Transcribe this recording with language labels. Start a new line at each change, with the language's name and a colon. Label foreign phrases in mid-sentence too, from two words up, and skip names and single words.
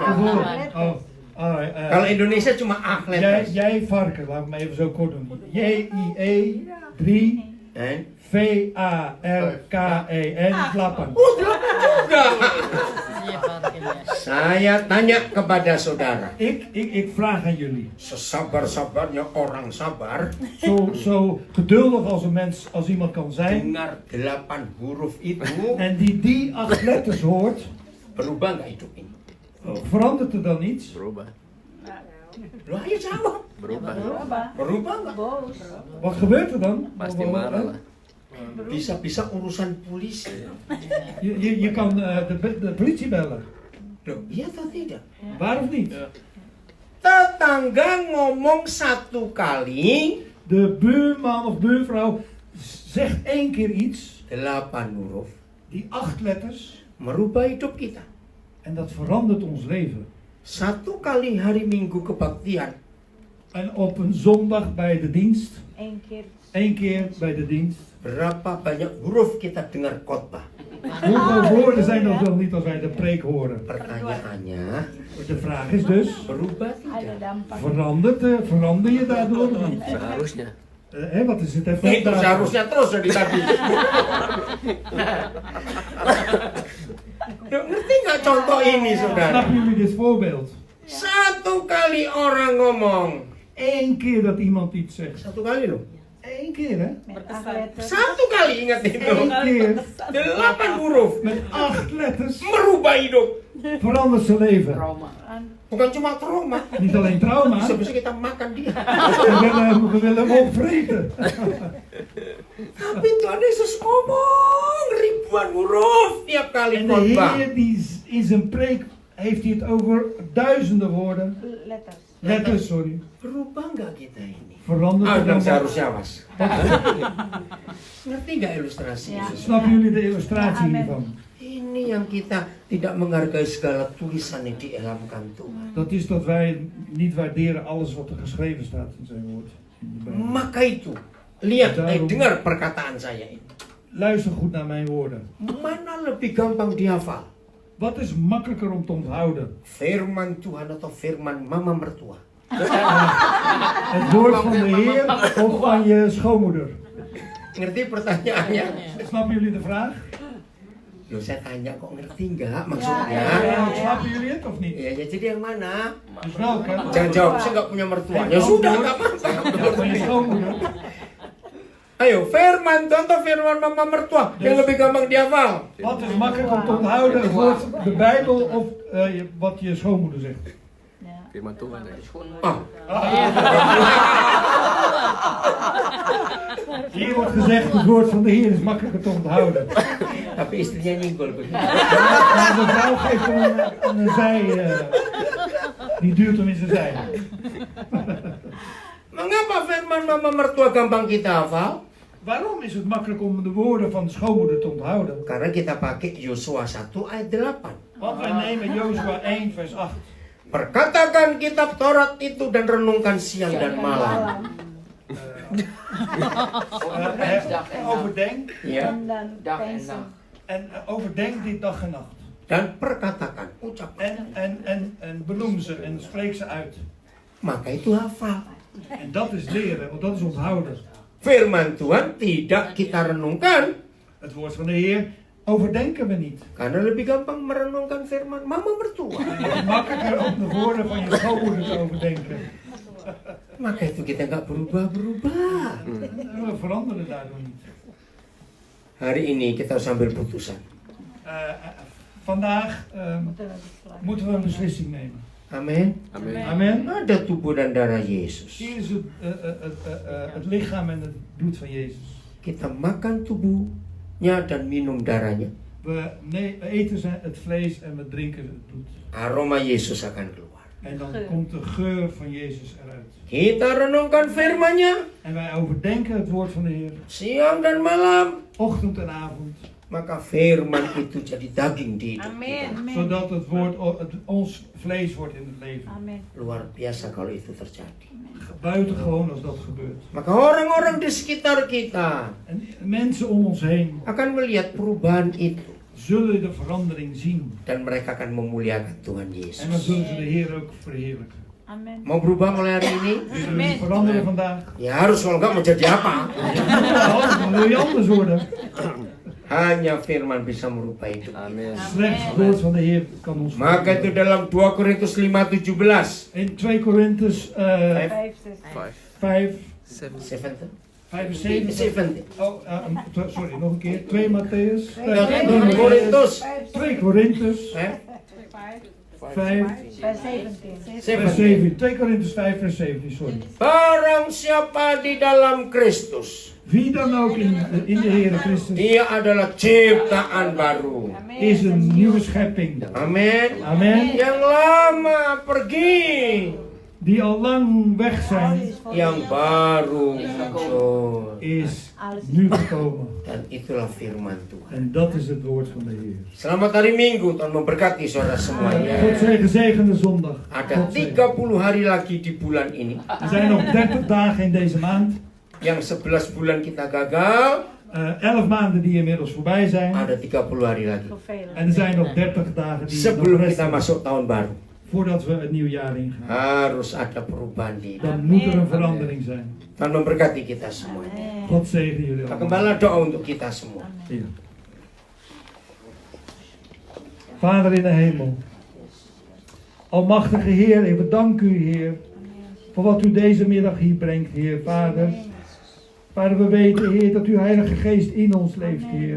English: Oh, alright,
Indonesian: Kalau Indonesia cuma A letters.
Dutch: jij varken, laat me even zo kort doen. J-I-E 3 En? V-A-R-K-E-N Flappen.
Indonesian: Oh, 8 juga. Iya, parkirnya. Saya tanya kepada saudara.
Dutch: Ik vraag aan jullie.
Indonesian: Sesabar-sabarnya orang sabar.
Dutch: Zo geduldig als een mens, als iemand kan zijn.
Indonesian: Dengar 8 huruf itu.
Dutch: En die 8 letters hoort.
Indonesian: Berubah nggak hidup ini?
Dutch: Verandert er dan iets?
Indonesian: Berubah. Lo ayo jawab. Berubah. Berubah nggak?
Dutch: Boos. Wat gebeurt er dan?
Indonesian: Pasti marah lah. Bisa-bisa urusan polisi.
Dutch: Je kan de politie bellen.
Indonesian: Loh, iya atau tidak?
Dutch: Waar of niet?
Indonesian: Tetangga ngomong 1 kali.
Dutch: De buurman of buurvrouw zegt 1 keer iets.
Indonesian: 8 huruf.
Dutch: Die 8 letters.
Indonesian: Merubah hidup kita.
Dutch: En dat verandert ons leven.
Indonesian: 1 kali hari Minggu kebaktian.
Dutch: En op een zondag bij de dienst. 1 keer. 1 keer bij de dienst.
Indonesian: Berapa banyak huruf kita dengar khotbah?
Dutch: Hoeveel woorden zijn dat wel niet als wij de preek horen?
Indonesian: Pertanyaannya,
Dutch: De vraag is dus,
Indonesian: berubah Ada tidak? dampak.
Dutch: verander je daardoor niet?
Indonesian: Seharusnya.
Dutch: Wat is het
Indonesian: Nah,
Dutch: effect
Indonesian: itu
Dutch: daarvan?
Indonesian: seharusnya terus dari tadi. Duh, ngerti nggak contoh ini, saudara?
Dutch: Snappen jullie dit voorbeeld?
Indonesian: 1 kali orang ngomong.
Dutch: 1 keer dat iemand iets zegt.
Indonesian: 1 kali loh.
Dutch: 1 keer hè? Met 8 letters.
Indonesian: 1 kali, ingat itu.
Dutch: 1 keer
Indonesian: 8 huruf.
Dutch: met 8 letters
Indonesian: Merubah hidup.
Dutch: verandert zijn leven.
Indonesian: Bukan cuma trauma.
Dutch: Niet alleen trauma,
Indonesian: Bisa-bisa kita makan dia.
Dutch: we willen hem opvreten.
Indonesian: Tapi Tuhan Yesus ngomong ribuan huruf tiap kali
Dutch: En de
Indonesian: khotbah.
Dutch: Heer die in zijn preek heeft hij het over duizenden woorden. Letters. Letters, sorry.
Indonesian: Berubah nggak kita ini?
Dutch: Verandert Ah, het dan dan?
Indonesian: seharusnya was. Ngerti nggak ilustrasi Ya. itu?
Dutch: Snappen jullie de illustratie Ja, amen. hiervan?
Indonesian: Ini yang kita tidak menghargai segala tulisan yang diilhamkan Tuhan.
Dutch: Dat is dat wij niet waarderen alles wat er geschreven staat in zijn woord. In de Bijbel.
Indonesian: Maka itu, lihat, dengar perkataan saya ini.
Dutch: Luister goed naar mijn woorden.
Indonesian: Mana lebih gampang dihafal?
Dutch: Wat is makkelijker om te onthouden?
Indonesian: Firman Tuhan atau firman mama mertua?
Dutch: Het woord van de Heer of van je schoonmoeder?
Indonesian: Ngerti pertanyaannya?
Dutch: Snappen jullie de vraag?
Indonesian: Loh, saya tanya kok ngerti nggak maksudnya?
Dutch: Snappen jullie het of niet?
Indonesian: Ya, jadi yang mana?
Dutch: Dus welke?
Indonesian: Jangan jawab, saya nggak punya mertua. Ya sudah, nggak
Dutch: Ja,
Indonesian: apa-apa.
Dutch: van je schoonmoeder.
Indonesian: Ayo, firman Tuhan atau firman mama mertua yang lebih gampang dihafal?
Dutch: Wat is makkelijk om te onthouden? Het woord de Bijbel of wat je schoonmoeder zegt?
Indonesian: Firman Tuhan ya. Ah,
Dutch: Hier wordt gezegd, het woord van de Heer is makkelijker te onthouden.
Indonesian: tapi istrinya nyenggol begitu.
Dutch: Maar de vrouw geeft hem een zij, die duwt hem in zijn zij.
Indonesian: Mengapa firman mama mertua gampang kita hafal?
Dutch: Waarom is het makkelijk om de woorden van de schoonmoeder te onthouden?
Indonesian: Karena kita pakai Yosua 1 ayat 8.
Dutch: Want wij nemen Jozua 1 vers 8.
Indonesian: Perkatakan kitab Taurat itu dan renungkan siang dan malam.
Dutch: Overdenk
Indonesian: Ya.
Dutch: En dan Dag en pensen. nacht. en overdenk dit dag en nacht.
Indonesian: Dan perkatakan, ucapkan.
Dutch: En benoem ze en spreek ze uit.
Indonesian: Maka itu hafal.
Dutch: En dat is leren, want dat is onthouden.
Indonesian: Firman Tuhan tidak kita renungkan
Dutch: Het woord van de Heer overdenken we niet.
Indonesian: karena lebih gampang merenungkan firman mama mertua.
Dutch: Het is makkelijker om de woorden van je schoonmoeder te overdenken.
Indonesian: Maka itu kita nggak berubah-berubah.
Dutch: We veranderen daardoor niet.
Indonesian: Hari ini kita harus ambil putusan.
Dutch: Vandaag Moeten we besluiten. moeten we een beslissing nemen.
Indonesian: Amin. Amin.
Dutch: Amen.
Indonesian: Ada tubuh dan darah Yesus.
Dutch: Hier is het lichaam en het bloed van Jezus.
Indonesian: Kita makan tubuhnya dan minum darahnya.
Dutch: We eten het vlees en we drinken het bloed.
Indonesian: Aroma Yesus akan keluar.
Dutch: En dan komt de geur van Jezus eruit.
Indonesian: Kita renungkan firman-Nya
Dutch: En wij overdenken het woord van de Heer.
Indonesian: siang dan malam.
Dutch: Ochtend en avond.
Indonesian: Maka firman itu jadi daging di hidup kita.
Dutch: Zodat het woord ons vlees wordt in het leven. Amen.
Indonesian: Luar biasa kalau itu terjadi.
Dutch: Buitengewoon als dat gebeurt.
Indonesian: Maka orang-orang di sekitar kita
Dutch: En mensen om ons heen
Indonesian: akan melihat perubahan itu.
Dutch: zullen de verandering zien.
Indonesian: Dan mereka akan memuliakan Tuhan
Dutch: En dan
Indonesian: Yesus.
Dutch: zullen ze de Heer ook verheerlijken. Amen.
Indonesian: Mau berubah mulai hari ini?
Dutch: Zullen ze veranderen vandaag?
Indonesian: Ya harus, kalau enggak mau jadi apa?
Dutch: Dan wil je anders worden.
Indonesian: Hanya firman bisa merubah hidup. Amin.
Dutch: Slechts het woord van de Heer kan ons
Indonesian: Maka itu dalam 2 Korintus 5:17.
Dutch: In 2 Korintus 5, 7. 75. 70. Oh, sorry, nog een keer. 2 Matthäus. 2 Korintus 2 Korintus 5, Vers 17. vers 7. 2 Korintus 5, vers 17, sorry.
Indonesian: Barang siapa di dalam Kristus,
Dutch: Wie dan ook in de Heere Christus
Indonesian: dia adalah ciptaan baru.
Dutch: is een nieuwe schepping.
Indonesian: Amin.
Dutch: Amen.
Indonesian: Yang lama pergi,
Dutch: Die al lang weg zijn,
Indonesian: yang baru muncul.
Dutch: is nu gekomen.
Indonesian: Dan itulah firman Tuhan.
Dutch: En dat is het woord van de Heer.
Indonesian: Selamat hari Minggu, Tuhan memberkati saudara
Dutch: God
Indonesian: semuanya.
Dutch: zij gezegende zondag.
Indonesian: Ada
Dutch: God zegen.
Indonesian: 30 hari lagi di bulan ini.
Dutch: Er zijn nog 30 dagen in deze maand.
Indonesian: Yang 11 bulan kita gagal,
Dutch: 11 maanden die inmiddels voorbij zijn.
Indonesian: ada 30 hari lagi.
Dutch: Voor velen. En er zijn nog 30 dagen die nog
Indonesian: Sebelum kita
Dutch: resten
Indonesian: masuk tahun baru,
Dutch: voordat we het nieuwe jaar ingaan.
Indonesian: harus ada perubahan di hidup.
Dutch: Dan moet er een verandering zijn.
Indonesian: Tuhan memberkati kita semuanya.
Dutch: God zegen jullie
Indonesian: Pak
Dutch: allemaal.
Indonesian: gembala doa untuk kita semua.
Dutch: Ja. Vader in de hemel. Almachtige Heer, ik bedank u, Heer, voor wat u deze middag hier brengt, Heer, Vader. Vader, we weten, Heer, dat uw Heilige Geest in ons leeft, Heer.